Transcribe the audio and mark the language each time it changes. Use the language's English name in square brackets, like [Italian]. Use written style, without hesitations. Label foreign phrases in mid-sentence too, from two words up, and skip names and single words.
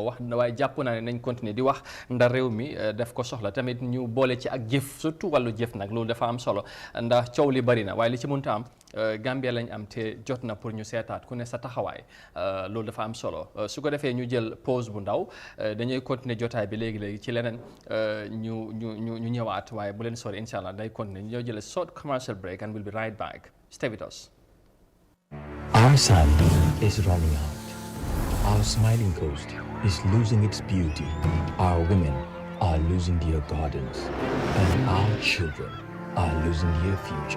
[Wolof] wax waaye jàpp naa ne nañ continuer di wax ndax réew mi def ko soxla tamit ñu boole ci ak jëf surtout wàllu jëf nag loolu dafa am solo ndax coow li bari na waaye li ci mënta am Gambia lañ am te jot na pour ñu seetaat ku ne sa taxawaay loolu dafa am solo su ko defee ñu jël pause bu ndaw dañuy continuer jotaay bi léegi-léegi ci leneen ñu ñëwaat waaye bu leen sori [Arabic] إن شاء الله [Wolof] day continuer ñoo jël [English] short commercial break and we'll be right back. Stay with us. Our sun is running out. Our smiling coast is losing its beauty. Our women are losing their gardens. And our children are losing their future.